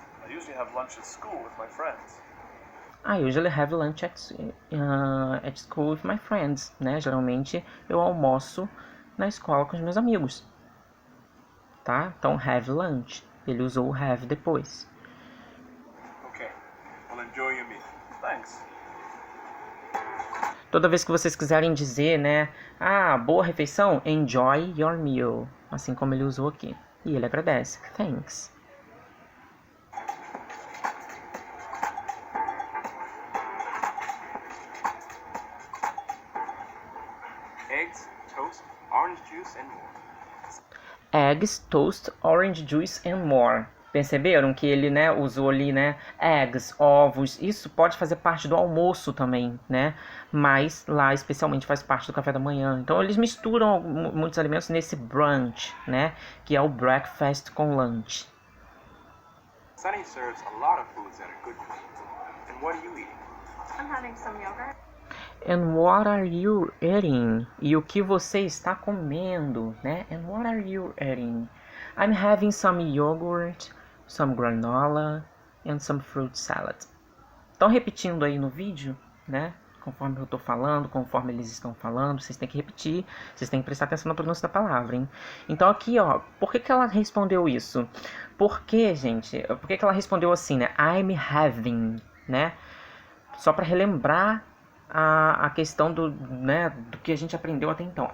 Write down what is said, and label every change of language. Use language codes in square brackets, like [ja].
[en] I usually have lunch at school with my friends. I usually have lunch at school with my friends, né? [pt] Geralmente eu almoço na escola com os meus amigos, tá? Então [en] have lunch, [pt] ele usou o have depois. [en] Okay. Well, enjoy your meal. Thanks. [pt] Toda vez que vocês quiserem dizer, né? Ah, boa refeição, [en] enjoy your meal, [pt] assim como ele usou aqui. E ele agradece, thanks. [en] Eggs, toast, orange juice and more. Eggs, toast, orange juice and more. [pt] Perceberam que ele, né, usou ali, né, eggs, ovos, isso pode fazer parte do almoço também, né, mas lá especialmente faz parte do café da manhã. Então eles misturam muitos alimentos nesse brunch, né, que é o breakfast com lunch. [en] Sunny serves a lot of foods that are good for you. And what are you eating? I'm having some yogurt. And what are you eating? [pt] E o que você está comendo, né? [en] And what are you eating? I'm having some yogurt, some granola, and some fruit salad. [pt] Estão repetindo aí no vídeo, né? Conforme eu estou falando, conforme eles estão falando, vocês têm que repetir, vocês têm que prestar atenção na pronúncia da palavra, hein? Então aqui, ó, por que ela respondeu isso? Porque, gente, por que ela respondeu assim, né? [en] I'm having, [pt] né? Só para relembrar a questão do, né, do que a gente aprendeu até então.